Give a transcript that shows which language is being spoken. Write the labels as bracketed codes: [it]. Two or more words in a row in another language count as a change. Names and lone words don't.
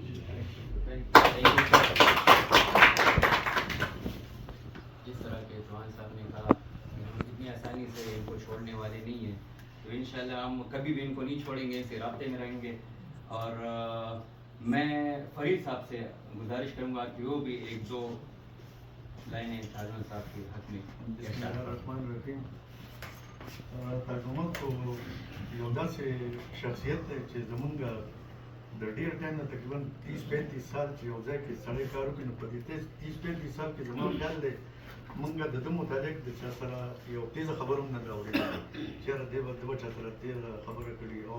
[ur] جس طرح کے چوہان صاحب نے کہا کہ ہم اتنی آسانی سے ان کو چھوڑنے والے نہیں ہیں تو انشاءاللہ ہم کبھی بھی ان کو نہیں چھوڑیں گے. ان سے رابطے میں رہیں گے. اور میں فرید صاحب سے گزارش کروں گا کہ وہ بھی 1-2 لائنیں تاجمل صاحب کے حق میں. [ar] بسم اللہ الرحمن الرحیم. [ps] ترجمه کو یو داسې شخصیت دی چې زمونږ د ډېر ټایم نه تقریبا 30-35 سال چې یو ځای کې سړی کار وکړي نو په دې 30-35 سال کې زما خیال دی مونږ د ده متعلق د چا سره یو تیزه خبره هم نه ده اورېدلې چېرې دی به چا سره تیزه خبره کړي او